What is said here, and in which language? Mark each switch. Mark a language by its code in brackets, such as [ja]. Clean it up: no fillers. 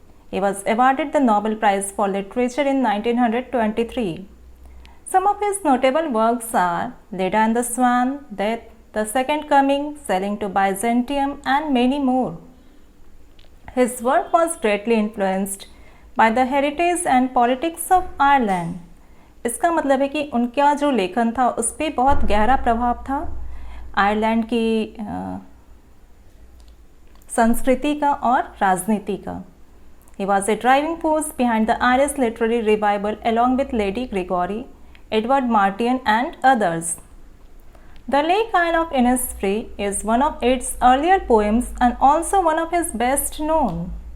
[en] He was awarded the Nobel Prize for Literature in 1923. Some of his notable works are Leda and the Swan, Death, The Second Coming, Sailing to Byzantium, and many more. His work was greatly influenced by the heritage and politics of Ireland. [hi] इसका मतलब है कि उनका जो लेखन था उस पर बहुत गहरा प्रभाव था आयरलैंड की संस्कृति का और राजनीति का. [en] He was a driving force behind the Irish literary revival along with Lady Gregory, Edward Martyn and others. The Lake Isle of Innisfree is one of Yeats' earlier poems and also one of his best known.